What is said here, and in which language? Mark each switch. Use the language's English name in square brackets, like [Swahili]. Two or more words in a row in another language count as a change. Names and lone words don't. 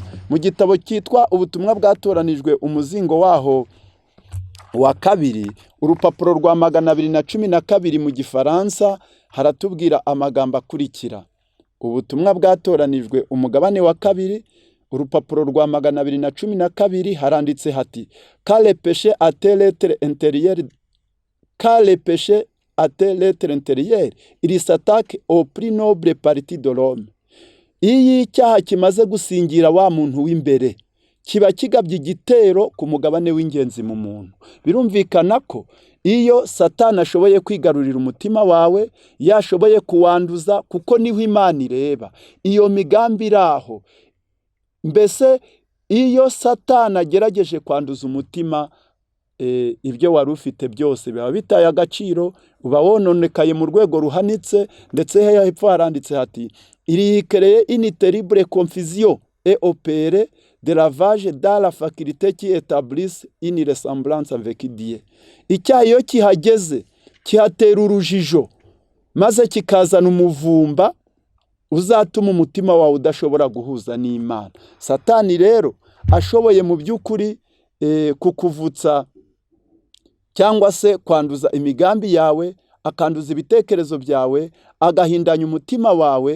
[Kinyarwanda] Mu gitabo cyitwa Ubutumwa Bwatoranijwe umuzingo waho wa 2, urupapuro rwa 212 mu Gifaransa, haratubwira amagambo akurikira. Ubutumwa Bwatoranijwe umugabane wa 2, urupapuro rwa 212 haranditse hati [French] Car le péché atteint l'être intérieur, car le péché atteint l'être intérieur, il s'attaque au plus noble partie de l'homme. [Kinyarwanda] Iyo icyaha kimaze gusingira wa muntu w'imbere, kiba kigabye igitero ku mugabane w'ingenzi mu muntu. Birumvikana ko iyo Satani ashoboye kwigarurira umutima wawe, yashoboye kuwanduza, kuko niho Imana ireba. Iyo migambi iraho. Mbese iyo Satani agerageje kwanduza umutima, ibyo wari ufite byose biba bitaye agaciro, uba wononekaye mu rwego ruhanitse. Ndetse hepfo haranditse hati [French] il crée une terrible confusion et opère de lavage dans la faculté qui établisse une ressemblance avec Dieu. [Kinyarwanda] Icyaha iyo kihageze kihatera urujijo, maze kikazana umuvumba uzatuma umutima wawe udashobora guhuza n'Imana. Satani rero ashoboye mu by'ukuri kukuvutsa cyangwa se kwanduza imigambi yawe, akanduza ibitekerezo byawe, agahindanya umutima wawe.